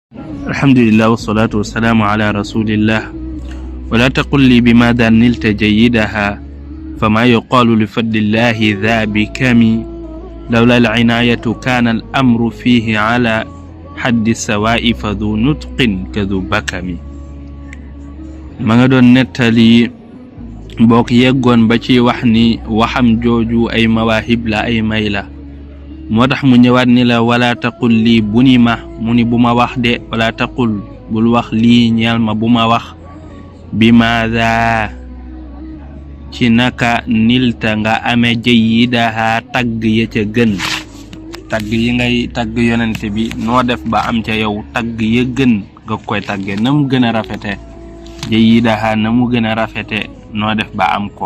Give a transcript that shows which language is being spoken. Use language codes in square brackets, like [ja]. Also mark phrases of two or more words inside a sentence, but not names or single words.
[ar] الحمد لله والصلاة والسلام على رسول الله ولا تقل لي بما نلت جيدها فما يقال لي فضل الله ذا بكمي لولا العناية كان الأمر فيه على حد سواء فذو نطق كذو بكم. [wo] ma nga doon nettali mbokk yeggoon ba ci wax ni waxam jooju ay mawahib la ay may la moo tax mu ñëwaat ni [ar] la wala taqul [wo] lii bu ni ma mu ni bu ma wax de [ar] wala taqul [wo] bul wax lii ñeel ma bu ma wax bi maada ci naka nilta nga amee jayidaha tagg ya ca gën tagg yi ngay tagg yonente bi noo def ba am ca yow tagg ya gën nga koy tagge na mu gën a rafete jayidaha na mu gën a rafete noo def ba am ko.